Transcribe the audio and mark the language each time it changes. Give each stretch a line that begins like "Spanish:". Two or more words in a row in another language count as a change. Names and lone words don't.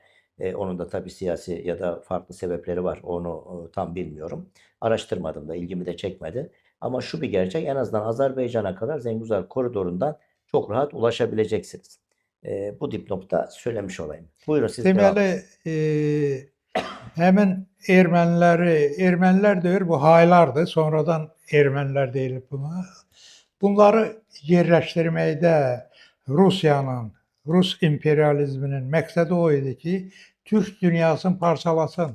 Turkish: Onun da tabii siyasi ya da farklı sebepleri var. Onu tam bilmiyorum. Araştırmadım da ilgimi de çekmedi. Ama şu bir gerçek en azından Azerbaycan'a kadar Zengezur koridorundan çok rahat ulaşabileceksiniz. Bu dipnotta söylemiş olayım. Buyurun siz devam edin.
Azerbaijani: Deməli, həmin ermənilər deyir, bu haylardır. Sonradan ermənilər deyilib buna. Bunları yerləşdirməkdə Rusiyanın, Rus imperializminin məqsədi o idi ki, Türk dünyasını parçalasın.